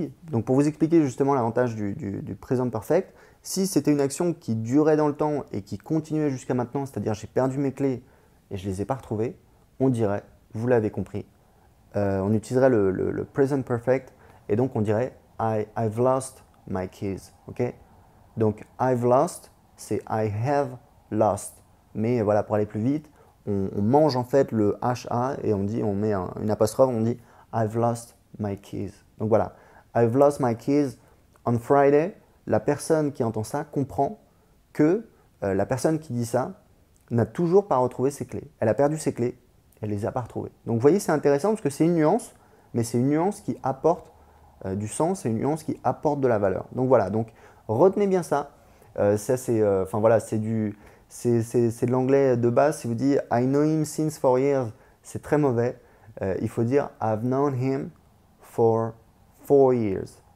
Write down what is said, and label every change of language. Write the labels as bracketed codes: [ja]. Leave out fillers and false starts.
[fr] Donc pour vous expliquer justement l'avantage du present perfect, si c'était une action qui durait dans le temps et qui continuait jusqu'à maintenant, c'est-à-dire j'ai perdu mes clés et je ne les ai pas retrouvées, on dirait, vous l'avez compris, on utiliserait le present perfect et donc on dirait [en] I've lost my keys. Okay? [fr] Donc [en] I've lost, [fr] c'est [en] I have lost. [fr] Mais voilà, pour aller plus vite, on mange en fait le HA et on met une apostrophe, on dit [en] I've lost my keys. [fr] Donc voilà, [en] I've lost my keys on Friday. [fr] La personne qui entend ça comprend que la personne qui dit ça n'a toujours pas retrouvé ses clés. Elle a perdu ses clés, elle ne les a pas retrouvées. Donc vous voyez, c'est intéressant parce que c'est une nuance, mais c'est une nuance qui apporte du sens, c'est une nuance qui apporte de la valeur. Donc voilà, donc retenez bien ça. Ça c'est voilà, c'est de l'anglais de base. Si vous dites [en] I know him since 4 years, [fr] c'est très mauvais. Il faut dire [en] I've known him for 4 years.